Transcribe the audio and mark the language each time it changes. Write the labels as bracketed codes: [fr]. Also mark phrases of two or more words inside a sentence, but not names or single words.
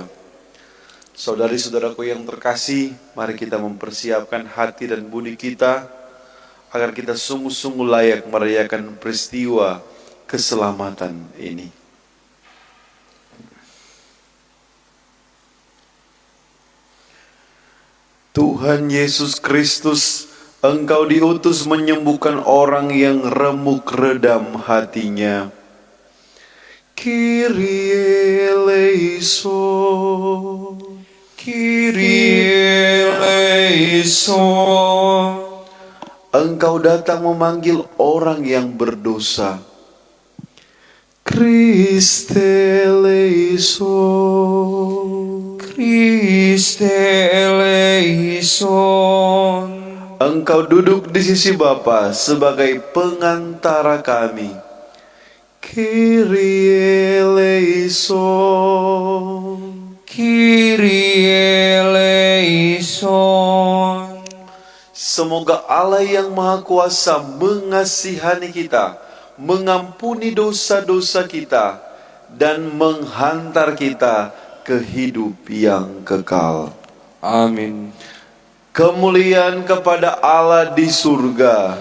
[id] Saudari-saudaraku yang terkasih, mari kita mempersiapkan hati dan budi kita agar kita sungguh-sungguh layak merayakan peristiwa keselamatan ini. Tuhan Yesus Kristus, Engkau diutus menyembuhkan orang yang remuk redam hatinya. [el] Κύριε ἐλέησον, Κύριε ἐλέησον. [id] Engkau datang memanggil orang yang berdosa. [el] Χριστὲ ἐλέησον, Χριστὲ ἐλέησον. [id] Engkau duduk di sisi Bapa sebagai pengantara kami. [el] Κύριε ἐλέησον, Κύριε ἐλέησον. [id] Semoga Allah yang Maha Kuasa mengasihani kita, mengampuni dosa-dosa kita, dan menghantar kita ke hidup yang kekal. Amin. Kemuliaan kepada Allah di surga,